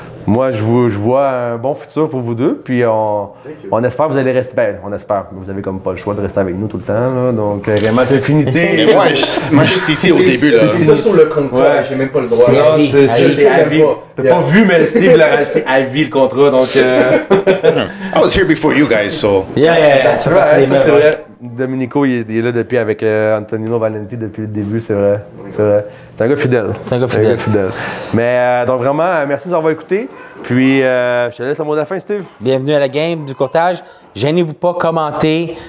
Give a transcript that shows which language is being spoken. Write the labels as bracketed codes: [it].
[fr] Moi, je vois un bon futur pour vous deux, puis on espère que vous allez rester. Ben, on espère. Vous avez comme pas le choix de rester avec nous tout le temps, là. Donc, vraiment, c'est infinité. Mais moi, je suis ici au début là. C'est ça sur le contrat, j'ai même pas le droit. C'est à vie. Je sais même pas. T'as pas vu, mais Steve l'a rajouté à vie le contrat, donc. [en] I was here before you guys, so. Yeah, that's [fr] C'est [en] right. [fr] vrai, c'est vrai. Domenico, il est là depuis avec Antonino Valenti depuis le début, c'est vrai. C'est vrai. C'est un gars fidèle. C'est un gars fidèle. Mais donc vraiment, merci de nous avoir écoutés. Puis je te laisse le mot de la fin, Steve. Bienvenue à la game du courtage. Gênez-vous pas, commentez.